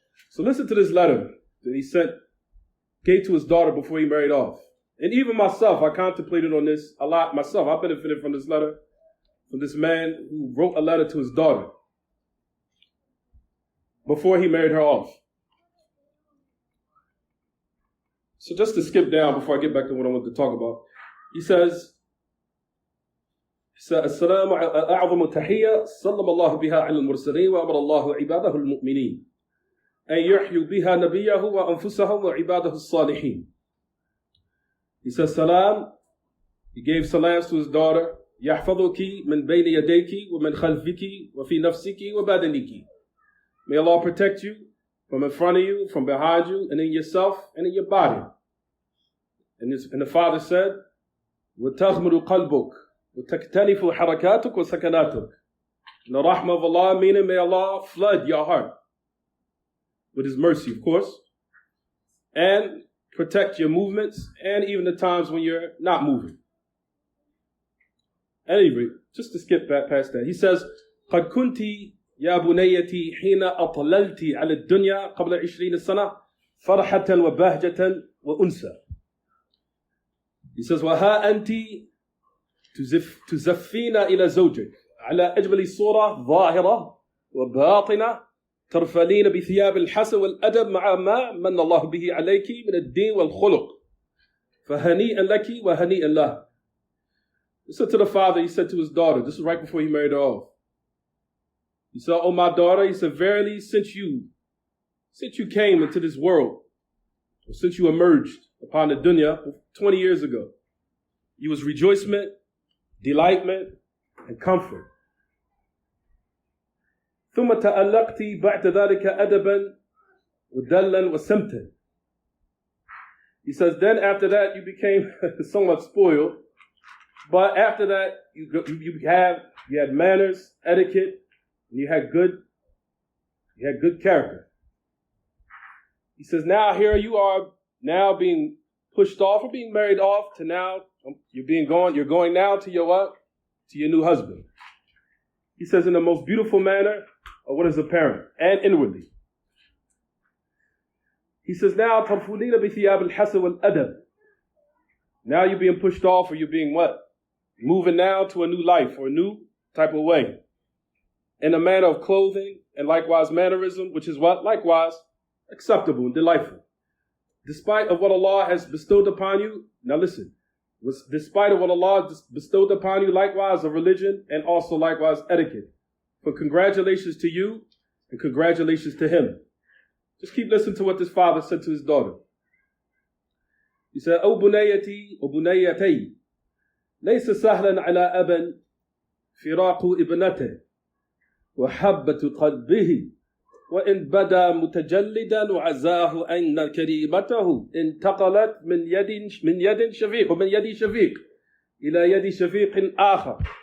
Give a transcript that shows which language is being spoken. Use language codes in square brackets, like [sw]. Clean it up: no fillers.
[en] So listen to this letter that he gave to his daughter before he married off. And even myself, I contemplated on this a lot myself. I benefited from this letter, from this man who wrote a letter to his daughter before he married her off. So just to skip down before I get back to what I want to talk about, he says, [ar] السلام أعظم تحية سلم الله بها على المرسلين وأمر الله عباده المؤمنين أن يحيوا بها نبيه وأنفسهم وعباده الصالحين. [en] He says salam. He gave salams to his daughter. [ar] يحفظك من بين يديك ومن خلفك وفي نفسك وبدنك. [en] May Allah protect you from in front of you, from behind you, and in yourself and in your body. And the father said, [ar] وتغمر قلبك وتكتنف حركاتك وسكناتك. [en] And the rahmah of Allah, meaning may Allah flood your heart with His mercy, of course, and protect your movements and even the times when you're not moving. Anyway, just to skip back past that, he says, [ar] قد كنت يا بنيتي حين أطللت على الدنيا قبل 20 سنة فرحة وبهجة وأنسة. [en] He says, [ar] وها أنت تزفين إلى زوجك على أجمل صورة ظاهرة وباطنة ترفلين بثياب الحسن والأدب مع ما من الله به عليك من الدين والخلق فهنيئا لك وهنيئا له. [en] He said to the father, he said to his daughter, this is right before he married her off. He said, oh my daughter, he said, verily since you came into this world, or since you emerged upon the dunya 20 years ago, you was rejoicement, delightment, and comfort. [ar] ثم تألقت بعد ذلك أدبا ودلا وسمتا. [en] He says, then after that you became somewhat spoiled, but after that you had manners, etiquette, and you had good character. He says, now here you are now being pushed off or being married off to now you're going now to your what? To your new husband. He says in the most beautiful manner of what is apparent and inwardly. He says, now [ar] ترفلين بثياب الحسن والأدب. [en] Now you're being pushed off, or you're being what? Moving now to a new life or a new type of way. In a manner of clothing and likewise mannerism, which is what? Likewise acceptable and delightful. Despite of what Allah has bestowed upon you, now listen, despite of what Allah bestowed upon you, likewise of religion and also likewise etiquette. But congratulations to you and congratulations to him. Just keep listening to what this father said to his daughter. He said, O bunayati, O bunayatay, [ar] ليس سهلا على أبا فراق ابنته وحبة قلبه وإن بدا متجلدا وعزاه أن كريمته انتقلت من يد شفيق ومن يد شفيق إلى يد شفيق آخر